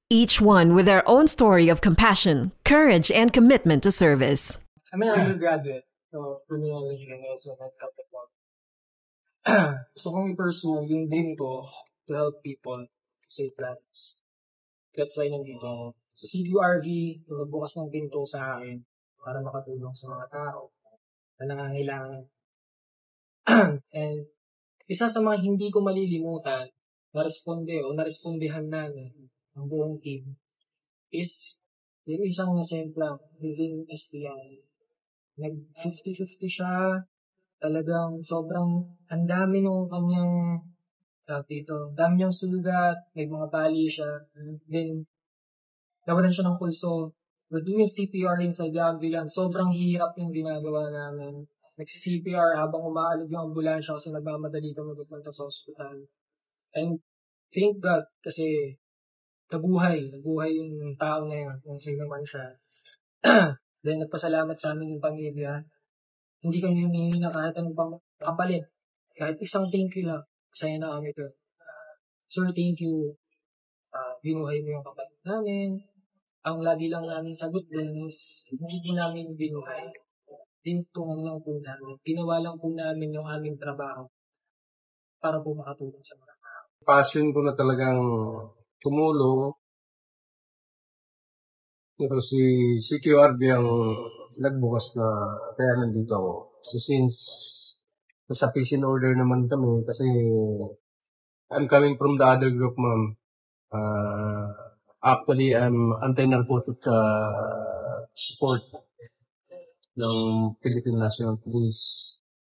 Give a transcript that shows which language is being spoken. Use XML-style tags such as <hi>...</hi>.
<en>Each one with their own story of compassion, courage, and commitment to service. I'm an undergraduate of criminology and also mental health. So</en> <tl>kung i-pursue yung</tl> <en>dream ko to help people save lives. That's why</en> <tl>nandito ako. Sa CQRV, yung nagbukas ng pinto sa akin para makatulong sa mga tao na nangangailangan. And isa sa mga hindi ko malilimutan na narespondehan namin ang buong team is yung isang nasemplang within STI. Nag-50-50 siya. Talagang sobrang ang dami nung kanyang dami niyang sugat, may mga bali siya. Then, nawalan siya ng pulso.</tl> <en>We're doing CPR inside the ambulance.</en> <tl>Sobrang hirap yung ginagawa namin. Nagsi-CPR habang umaalog yung ambulansya kasi nagmamadali kami pupunta sa ospital.</tl> <en>And thank God</en> <tl>kasi nabuhay yung tao na yun, kung sino man siya. Then nagpasalamat sa amin yung pamilya. Hindi kami humingi na kahit anong kapalit. Kahit isang thank you lang. Masaya na kami ito.</tl> <en>Sir, thank you.</en> <tl>Binuhay mo yung kapalit namin. Ang lagi lang namin sagot din is hindi namin binuhay. Tinutulungan lang po namin. Ginawa lang po namin yung aming trabaho para po makatulong sa mga tao. Passion ko na talagang tumulong. Ito si CQRB ang nagbukas na kaya nandito ako.</tl> <en>So since nasa peace in order</en> <tl>naman kami kasi</tl> <en>I'm coming from the other group, ma'am. Actually, I'm anti-narcotic support ng Philippine National Police.</en>